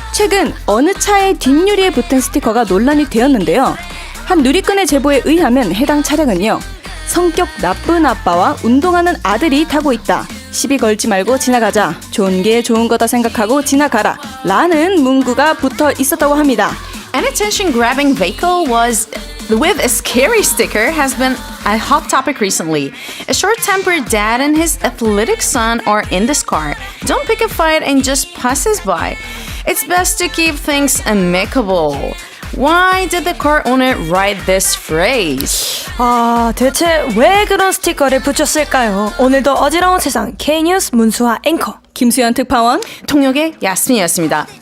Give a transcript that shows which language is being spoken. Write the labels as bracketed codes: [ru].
[ko] 최근 어느 차의 뒷유리에 붙은 스티커가 논란이 되었는데요. 한 누리꾼의 제보에 의하면 해당 차량은요, 성격 나쁜 아빠와 운동하는 아들이 타고 있다, 시비 걸지 말고 지나가자, 좋은 게 좋은 거다 생각하고 지나가라 라는 문구가 붙어 있었다고 합니다. [en] An attention-grabbing vehicle with a scary sticker has been a hot topic recently. A short-tempered dad and his athletic son are in this car. Don't pick a fight and just passes by. It's best to keep things amicable. Why did the car owner write this phrase? [ko] 대체 왜 그런 스티커를 붙였을까요? 오늘도 어지러운 세상 K뉴스 문수아 앵커 김수현 특파원, 통역의 야스민이었습니다.